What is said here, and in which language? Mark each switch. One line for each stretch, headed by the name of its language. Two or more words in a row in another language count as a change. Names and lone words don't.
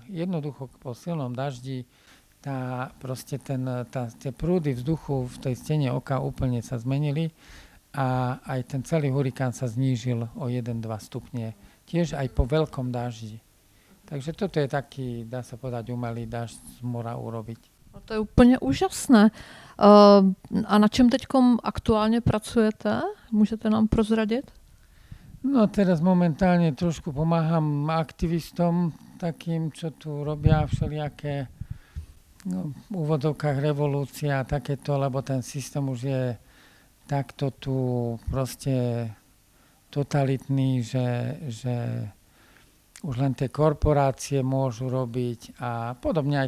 Slovak: Jednoducho po silnom daždi tie prúdy vzduchu v tej stene oka úplne sa zmenili a aj ten celý hurikán sa znížil o 1-2 stupne. Tiež aj po veľkom daždi. Takže toto je taký, dá sa povedať, umelý dažď z mora urobiť.
Czech: No to je úplně úžasné. A na čem teď aktuálně pracujete? Můžete nám prozradit?
Slovak: No teraz momentálne trošku pomáham aktivistom takým, čo tu robia všelijaké v úvodovkách revolúcia a takéto, lebo ten systém už je takto tu proste totalitný, že už len tie korporácie môžu robiť a podobne aj